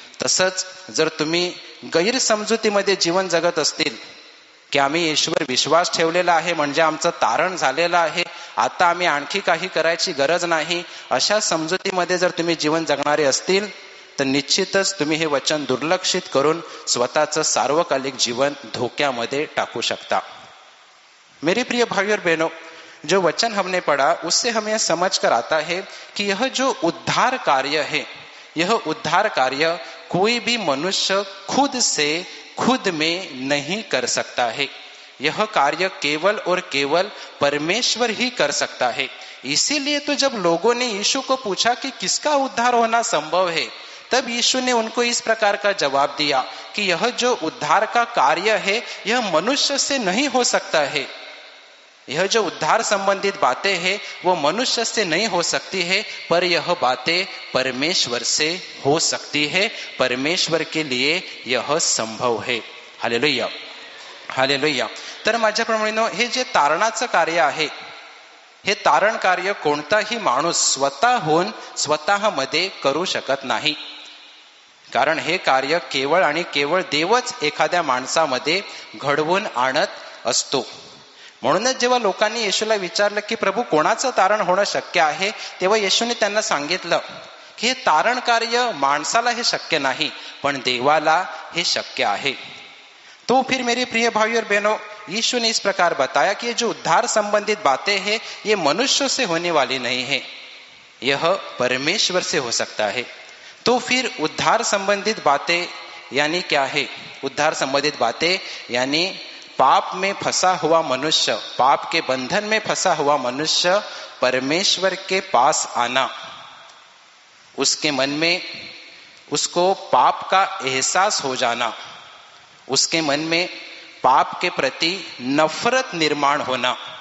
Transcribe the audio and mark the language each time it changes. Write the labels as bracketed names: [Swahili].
[Marathi] तसंच जर तुम्ही गैरसमजुतीमध्ये जीवन जगत असतील की आम्ही येशूवर विश्वास ठेवलेला आहे म्हणजे आमचं तारण झालेलं आहे, आता आम्ही आणखी काही करायची गरज नाही, अशा समजुतीमध्ये जर तुम्ही जीवन जगणारे असतील तर निश्चितच तुम्ही हे वचन दुर्लक्षित करून स्वतःचं सार्वकालिक जीवन धोक्यामध्ये टाकू शकता. [Hindi] मेरे प्रिय भाइयों और बहनों, जो वचन हमने पढ़ा उससे हमें समझ कर आता है कि यह जो उद्धार कार्य है, यह उद्धार कार्य कोई भी मनुष्य खुद से खुद में नहीं कर सकता है. यह कार्य केवल और केवल परमेश्वर ही कर सकता है. इसीलिए तो जब लोगों ने यीशु को पूछा कि किसका उद्धार होना संभव है, तब यीशु ने उनको इस प्रकार का जवाब दिया कि यह जो उद्धार का कार्य है यह मनुष्य से नहीं हो सकता है. यह जो उद्धार संबंधित बातें हैं वो मनुष्य से नहीं हो सकती है, पर यह बातें परमेश्वर से हो सकती है. परमेश्वर के लिए यह संभव है. Hallelujah, hallelujah. [Marathi] तर माझ्या प्रमाणे हे जे तारणाचं कार्य आहे, हे तारण कार्य कोणताही माणूस स्वतःहून स्वतःमध्ये करू शकत नाही. कारण हे कार्य केवळ आणि केवळ देवच एखाद्या माणसामध्ये घडवून आणत असतो. म्हणूनच जेव्हा लोकांनी येशूला विचारलं की प्रभू कोणाचं तारण होणं शक्य आहे, तेव्हा येशूने त्यांना सांगितलं हे तारण कार्य माणसाला हे शक्य नहीं, पण देवाला हे शक्य आहे। [Hindi] तो फिर मेरे प्रिय भाई और बहनों, यीशु ने इस प्रकार बताया कि ये जो उद्धार संबंधित बातें हैं ये मनुष्यों से होने वाली नहीं है, यह परमेश्वर से हो सकता है। तो फिर उद्धार संबंधित बातें यानी क्या है? उद्धार संबंधित बातें यानी पाप में फंसा हुआ मनुष्य, पाप के बंधन में फंसा हुआ मनुष्य परमेश्वर के पास आना, उसके मन में उसको पाप का एहसास हो जाना, उसके मन में पाप के प्रति नफरत निर्माण होना,